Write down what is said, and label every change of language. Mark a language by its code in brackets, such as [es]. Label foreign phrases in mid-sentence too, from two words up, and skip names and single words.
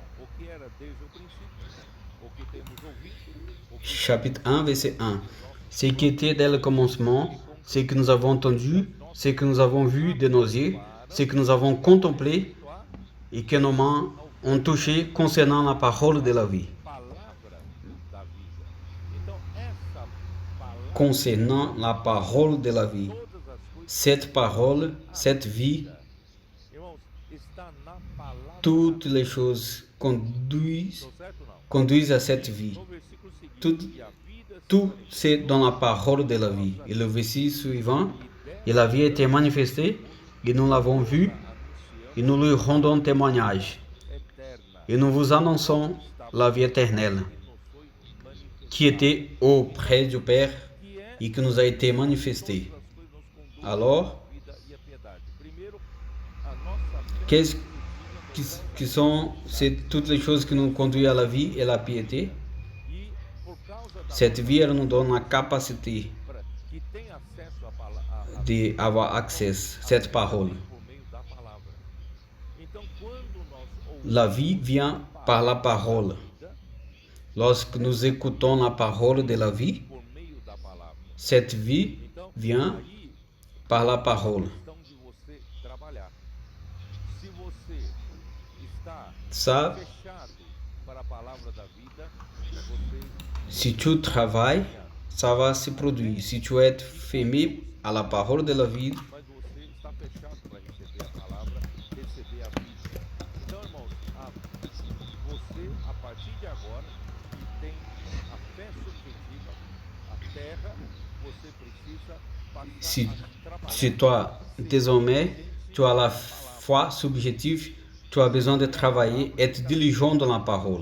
[pt] O que era desde o princípio, o que temos ouvido, o que [fr] chapitre 1, verset 1. Ce qui était dès le commencement, ce que nous avons entendu, ce que nous avons vu de nos yeux, ce que nous avons contemplé et que nos mains ont touché concernant la parole de la vie. [pt] palavra da vida. Então, essa palavra, [fr] Concernant la parole de la vie. [pt] todas as coisas, [fr] Cette parole, cette vie, [pt] irmãos, está na palavra. [fr] toutes les choses conduisent, [pt] Estou certo ou não? [fr] conduisent à cette vie. [pt] No versículo seguinte, [fr] Tout, [pt] e a vida se [fr] tout c'est dans la parole de la vie. Et le verset suivant, et la vie a été manifestée, et nous l'avons vue, et nous lui rendons témoignage. [pt] eterna [fr] Et nous vous annonçons la vie éternelle, [pt] nos foi manifestada. [fr] qui était auprès du Père [pt] Que é [fr] et qui nous a été manifestée. [pt] as coisas nos conduzem [fr] Alors, [pt] à vida e à piedade. Primeiro, a nossa fé [fr] qu'est-ce qui sont toutes les choses qui nous conduisent à la vie et à la piété? [pt] e por causa da [fr] Cette vie, elle nous donne la capacité [pt] palavra que tem acesso à [fr] d'avoir accès à cette parole. [pt] por meio da palavra. Então, quando nós ouvimos [fr] La vie vient par la parole. Lorsque nous écoutons la parole de la vie, [pt] por meio da palavra, [fr] cette vie [pt] então [fr] vient [pt] aí [fr] par la parole. [pt] questão de você trabalhar. Se você está [fr] Ça, [pt] fechado para a palavra da vida, você [fr] si tu travailles, ça va se produire. Si tu es fermé à la parole de la vie, [pt] mas você está fechado para receber a palavra, receber a vida. Então, irmãos, você, a partir de agora, que tem a fé subjetiva, a terra, você precisa passar [fr] Si, [pt] a trabalhar. [fr] si toi, désormais, tu as la foi subjective, tu as besoin de travailler, être diligent dans la parole.